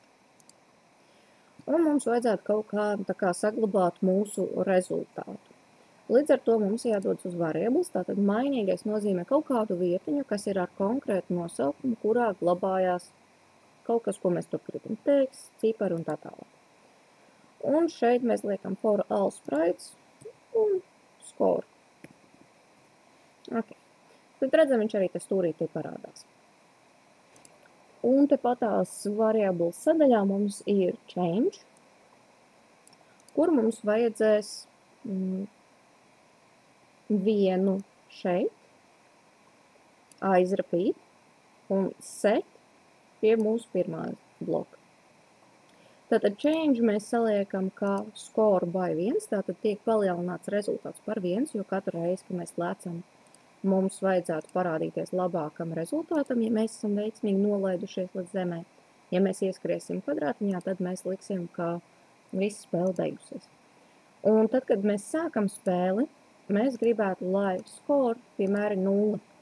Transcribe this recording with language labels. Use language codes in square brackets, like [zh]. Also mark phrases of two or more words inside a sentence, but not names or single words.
[lv] Un mums vajadzētu kaut kā saglabāt mūsu rezultātu. Līdz ar to mums jādodas uz variables, tātad mainīgais nozīmē kaut kādu vietiņu, kas ir ar konkrētu nosaukumu, kurā glabājās kaut kas, ko mēs tur gribam teikt, cipari un tā tālāk. Un šeit mēs liekam [en] for all sprites [lv] un score. Okay. Tad redzam, viņš arī te stūrītī parādās. Un tepatās variables sadaļā mums ir change, kur mums vajadzēs vienu šeit, aizrapīt un set pie mūsu pirmā bloka. Tātad change mēs saliekam kā [en] score by [lv] 1, tātad tiek palielināts rezultāts par 1, jo katru reizi, kad mēs lecam, mums vajadzētu parādīties labākam rezultātam, ja mēs esam veiksmīgi nolaidušies līdz zemē. Ja mēs ieskriesim kvadrātiņā, tad mēs liksim, ka visa spēle beigusies. Un tad, kad mēs sākam spēli, mēs gribētu, lai score piemēra 0.